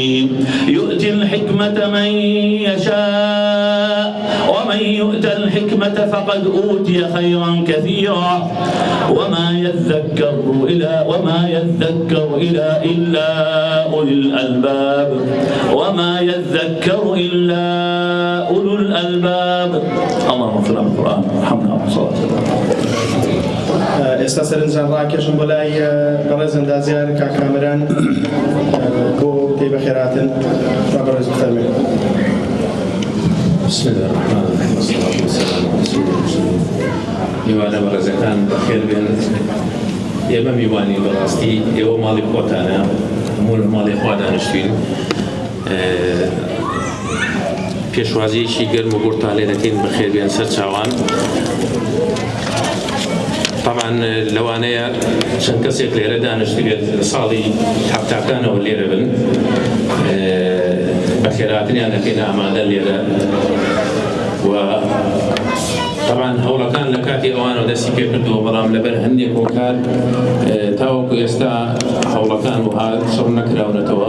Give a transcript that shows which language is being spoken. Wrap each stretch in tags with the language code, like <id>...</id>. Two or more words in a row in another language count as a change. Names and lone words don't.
<ar>يؤتي الحكمة من يشاء ومن ومن يؤت الحكمة فقد أوتي خيرا كثيرا وما يذكر إلا أولي الألباب اللهم صل على القرآن الحمد لله والصلاة</ar> <ckb>ئێستا سەرنجان ڕاکێشم بۆ لای بەڕێز ئەندازیار کاکامران بۆ پێی بەخێراتن بەڕێز بفەرمێن.</ckb> <ar>بسم الله الرحمن الرحيم والصلاة والسلام على رسول الله.</ar> <ckb>میوانە بەڕێزەکان بەخێر بێن. ئێمە میوانی بەڕاستی ئێوە ماڵی خۆتانە، هەموو لە ماڵی خوا دانیشتوین. پێشوازیەکی گەرم و گورتان لێ دەکەین بەخێر بێن سەر چاوان. طبعا لەوانەیە چەند کەسێک لێرە دانیشتوێت ساڵی حەفتاکانەوە لێرە بن، بەخێراتنیان دەکەین ئامادە لێرە و طبعا هەوڵەکان لە کاتی ئەوانەوە دەستی پێ کردووە، بەڵام لەبەر هەندێک هۆکار تاوەکو ئێستا هەوڵەکان وها شەڕ نەکراونەتەوە.</ckb>